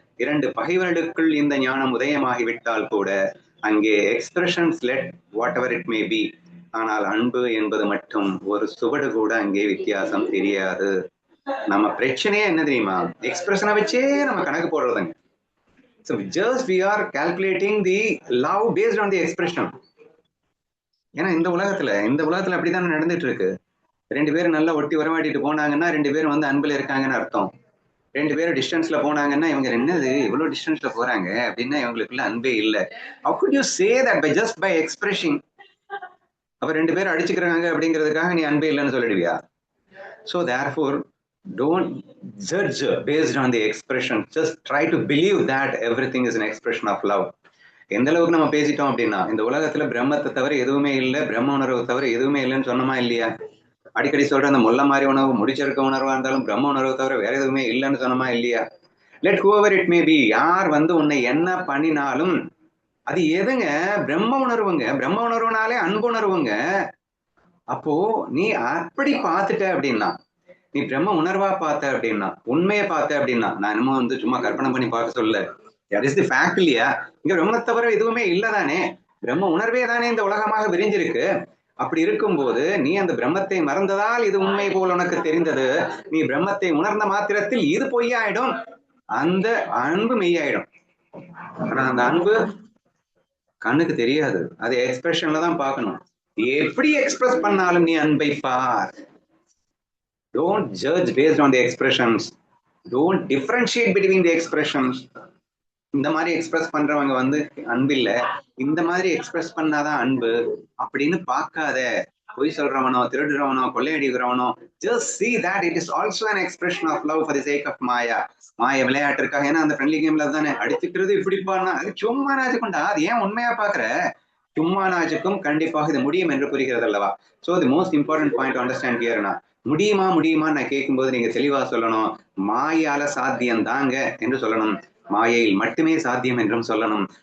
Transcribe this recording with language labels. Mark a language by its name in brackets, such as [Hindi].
[Tamil] 2 பகைவர்களுக்குள் இந்த ஞானம் உதயமாகிவிட்டால் கூட அங்கே [English] expressions let whatever it may be, [Tamil] ஆனால் அன்பு என்பது மட்டும் ஒரு சுவடு கூட அங்கே வித்தியாசம் தெரியாது. நம்ம பிரச்சனையே என்ன தெரியுமா? எக்ஸ்பிரஷனை வச்சே நம்ம கணக்கு போடுறதுங்க. [English] So just we are calculating the love based on the expression. [Tamil] ஏன்னா இந்த உலகத்துல அப்படிதான் நடந்துட்டு இருக்கு. 2 பேரும் நல்லா ஒட்டி உறவாடிட்டு போனாங்கன்னா 2 பேரும் வந்து அன்புல இருக்காங்கன்னு அர்த்தம். 2 பேரும் டிஸ்டன்ஸ்ல போனாங்கன்னா இவங்க என்னது இவ்வளவு டிஸ்டன்ஸ்ல போறாங்க அப்படின்னா இவங்களுக்குள்ள அன்பே இல்லை. [English] How could you say that by just by expressing? [Tamil] அப்ப 2 பேரும் அடிச்சுக்கிறாங்க அப்படிங்கிறதுக்காக நீ அன்பே இல்லைன்னு சொல்லிடுவியா? [English] So therefore don't judge based on the expression. Just try to believe that everything is an expression of love. [Tamil] எந்த அளவுக்கு நம்ம பேசிட்டோம் அப்படின்னா இந்த உலகத்துல பிரம்மத்தை தவிர எதுவுமே இல்லை, பிரம்ம உணர்வை தவிர எதுவுமே இல்லைன்னு சொன்னோமா இல்லையா? அடிக்கடி சொல்ற அந்த முல்லை மாதிரி உணவு முடிச்சிருக்க உணர்வா இருந்தாலும் பிரம்ம உணர்வை தவிர வேற எதுவுமே இல்லைன்னு சொன்னோமா இல்லையா? [English] let whoever it may be, [Tamil] யார் வந்து உன்னை என்ன பண்ணினாலும் அது எதுங்க? பிரம்ம உணர்வுங்க. பிரம்ம உணர்வுனாலே அன்புணர்வுங்க. அப்போ நீ அப்படி பார்த்துட்ட அப்படின்னா, நீ பிரம்ம உணர்வா பார்த்த அப்படின்னா, உண்மையை பார்த்த அப்படின்னா, நான் என்னமோ வந்து சும்மா கற்பனை பண்ணி பார்க்க சொல்ல, [English] that is the fact [Tamil] இல்லையா? இங்க பிரம்ம தவிர எதுவுமே இல்லதானே, பிரம்ம உணர்வே தானே இந்த உலகமாக விரிஞ்சிருக்கு. அப்படி இருக்கும்போது நீ அந்த பிரம்மத்தை மறந்ததால் இது உண்மை போல் உனக்கு தெரிந்தது. நீ பிரம்மத்தை உணர்ந்த மாத்திரத்தில் இது பொய்யாயிடும், அந்த அன்பு மெய்யாயிடும். ஆனா அந்த அன்பு கண்ணுக்கு தெரியாது, அது எக்ஸ்பிரஷன்ல தான் பார்க்கணும். எப்படி எக்ஸ்பிரஸ் பண்ணாலும் நீ அன்பை பார். Don't judge based on the expressions. Don't differentiate between the expressions. இந்த மாதிரி எக்ஸ்பிரஸ் பண்றவங்க வந்து அன்பு இல்ல, இந்த மாதிரி எக்ஸ்பிரஸ் பண்ணாதான் அன்பு அப்படின்னு பார்க்காத. பொய் சொல்றவனோ, திருடுறவனோ, கொள்ளையடிக்கிறவனோ, [English] just see that it is also an expression of love for the sake of maya. [Tamil] மாய விளையாட்டு இருக்காங்க. ஏன்னா அந்த ஃப்ரெண்ட்லி கேம்ல தானே அடிச்சுக்கிறது இப்படி பண்ணா அது சும்மா நாச்சுக்கொண்டா, அது ஏன் உண்மையா பாக்குற? சும்மா நாச்சுக்கும் கண்டிப்பாக இது முடியும் என்று புரிகிறது அல்லவா? [English] so the most important point to understand ஹியர்னா, [Tamil] முடியுமா நான் கேட்கும்போது நீங்க தெளிவா சொல்லணும், மாயால சாத்தியம் தாங்க என்று சொல்லணும், மாயையில் மட்டுமே சாத்தியம் என்றும் சொல்லணும்.